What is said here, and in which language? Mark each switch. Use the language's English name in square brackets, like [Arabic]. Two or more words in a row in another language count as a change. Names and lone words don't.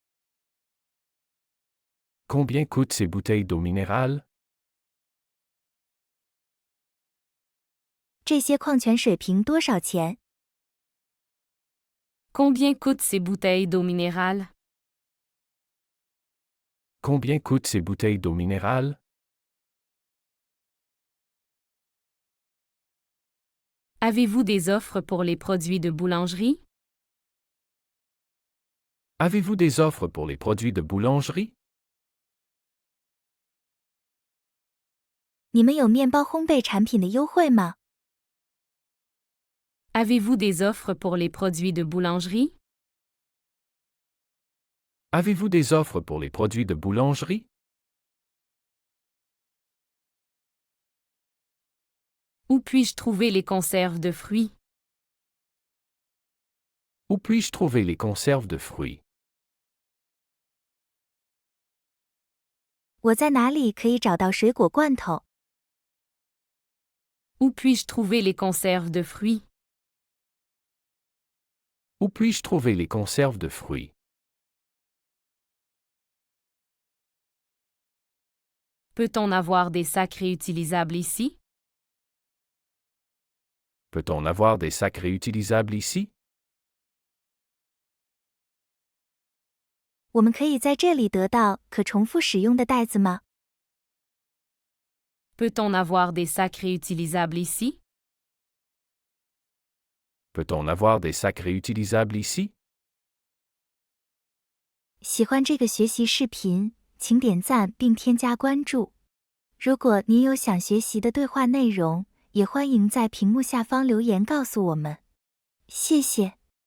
[French] Combien coûtent ces bouteilles d'eau minérale? [Chinese] 这些矿泉水瓶多少钱？ [French] Combien coûtent ces bouteilles d'eau minérale? Combien coûtent ces bouteilles d'eau minérale? Avez-vous des offres pour les produits de boulangerie? Avez-vous des offres pour les produits de boulangerie? [Chinese] 你们有面包烘焙产品的优惠吗？ [French] Avez-vous des offres pour les produits de boulangerie? Avez-vous des offres pour les produits de boulangerie? Où puis-je trouver les conserves de fruits? Où puis-je trouver les conserves de fruits? [Chinese] 我在哪里可以找到水果罐头？ [French] Où puis-je trouver les conserves de fruits? Où puis-je trouver les conserves de fruits? Peut-on avoir des sacs réutilisables ici? Peut-on avoir des sacs réutilisables ici? [Chinese] 我们可以在这里得到可重复使用的袋子吗？ [French] Peut-on avoir des sacs réutilisables ici? Peut-on avoir des sacs réutilisables ici? [Chinese] 喜欢这个学习视频，请点赞并添加关注。如果您有想学习的对话内容，也欢迎在屏幕下方留言告诉我们。谢谢。